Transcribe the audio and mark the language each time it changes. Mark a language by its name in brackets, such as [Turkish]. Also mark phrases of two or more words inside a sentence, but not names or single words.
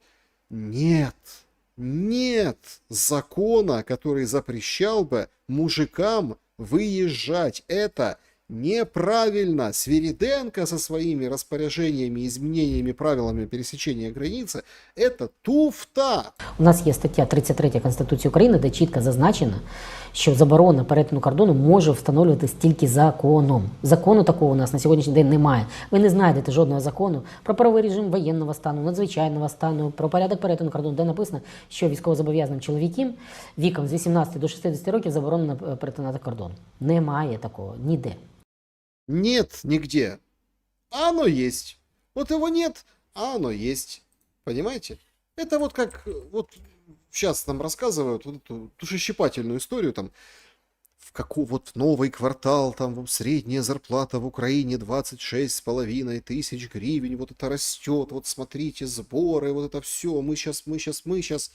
[Russian] Нет закона, который запрещал бы мужикам выезжать. Это неправильно. Свириденко со своими распоряжениями, изменениями, правилами пересечения границы – это туфта. [Ukrainian] У нас є стаття 33 Конституції України, де чітко зазначено, що заборона перетину кордону може встановлюватись тільки законом. Закону такого у нас на сьогоднішній день немає. Ви не знайдете жодного закону про правовий режим воєнного стану, надзвичайного стану, про порядок перетину кордону, де написано, що військовозобов'язаним чоловікам віком з 18 до 60 років заборонено перетинати кордон. Немає такого ніде. [Russian] Нет нигде. А оно есть. Вот его нет, а оно есть. Понимаете? Это вот как вот сейчас нам рассказывают вот эту душещипательную историю, там, в какой вот новый квартал, там средняя зарплата в Украине 26,5 тысяч гривен, вот это растет, вот смотрите, сборы, вот это все, мы сейчас.